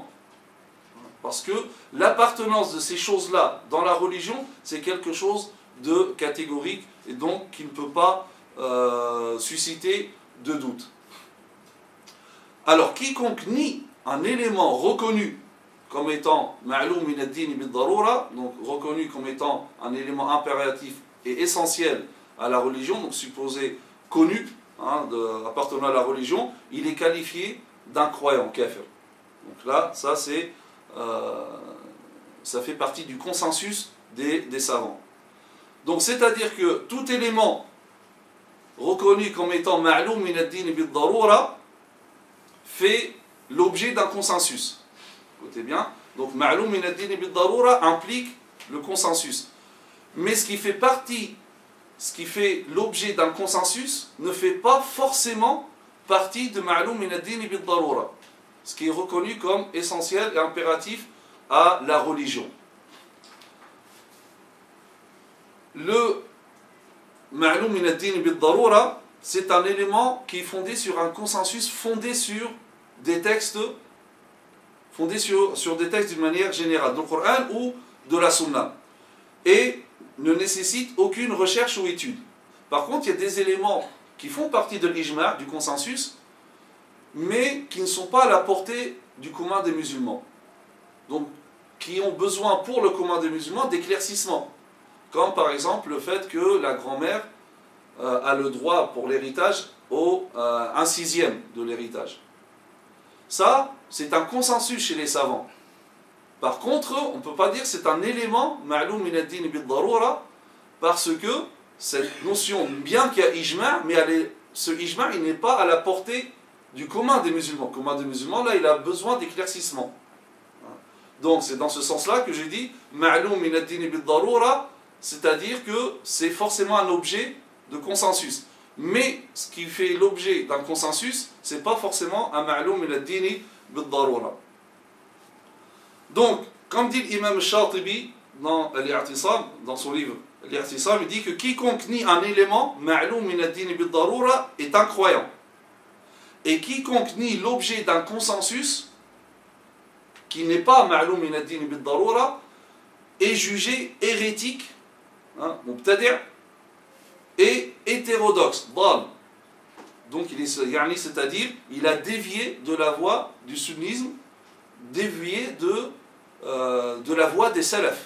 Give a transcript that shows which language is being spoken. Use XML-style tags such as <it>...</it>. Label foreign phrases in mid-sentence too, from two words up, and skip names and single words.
<fr>Parce que l'appartenance de ces choses-là dans la religion, c'est quelque chose de catégorique et donc qui ne peut pas susciter de doute. Alors, quiconque nie un élément reconnu comme étant</fr> <ar>معلوم من الدين بالضرورة,</ar> <fr>donc reconnu comme étant un élément impératif et essentiel à la religion, donc supposé connu, appartenant à la religion, il est qualifié d'incroyant, kafir. Donc là, ça fait partie du consensus des savants. Donc c'est-à-dire que tout élément reconnu comme étant</fr> <ar>معلوم من الدين بالضرورة</ar> <fr>fait l'objet d'un consensus. Écoutez bien, donc</fr> <ar>معلوم من الدين بالضرورة</ar> <fr>implique le consensus. Mais ce qui fait l'objet d'un consensus ne fait pas forcément partie de</fr> <ar>معلوم من الدين بالضرورة,</ar> <fr>ce qui est reconnu comme essentiel et impératif à la religion. Le</fr> <ar>معلوم من الدين بالضرورة,</ar> <fr>c'est un élément qui est fondé sur un consensus, fondé sur des textes, sur des textes d'une manière générale, du Coran ou de la Sunna, et ne nécessite aucune recherche ou étude. Par contre, il y a des éléments qui font partie de l'ijma', du consensus, mais qui ne sont pas à la portée du commun des musulmans. Donc, qui ont besoin pour le commun des musulmans d'éclaircissement. Comme par exemple le fait que la grand-mère a le droit pour l'héritage au 1/6 de l'héritage. Ça, c'est un consensus chez les savants. Par contre, on ne peut pas dire que c'est un élément</fr> <ar>معلوم من الدين بالضرورة,</ar> <fr>parce que cette notion, bien qu'il y a ijma', mais ce ijma' il n'est pas à la portée du commun des musulmans. Le commun des musulmans, là, il a besoin d'éclaircissement. Donc, c'est dans ce sens-là que j'ai dit</fr> <ar>معلوم من الدين بالضرورة,</ar> <fr>c'est-à-dire que c'est forcément un objet de consensus. mais ce qui fait l'objet d'un consensus, c'est pas forcément un</fr> <ar>معلوم من الدين بالضرورة.</ar> <fr>Donc, comme dit l'imam Shatibi dans l'I'tisam, dans son livre l'I'tisam, il dit que quiconque nie un élément</fr> <ar>معلوم من الدين بالضرورة</ar> <fr>est incroyant. Et quiconque nie l'objet d'un consensus qui n'est pas</fr> <ar>معلوم من الدين بالضرورة</ar> <fr>est jugé hérétique, mubtadi' et hétérodoxe, dal. Donc c'est-à-dire il a dévié de la voie du sunnisme, dévié de la voie des salafs.</fr>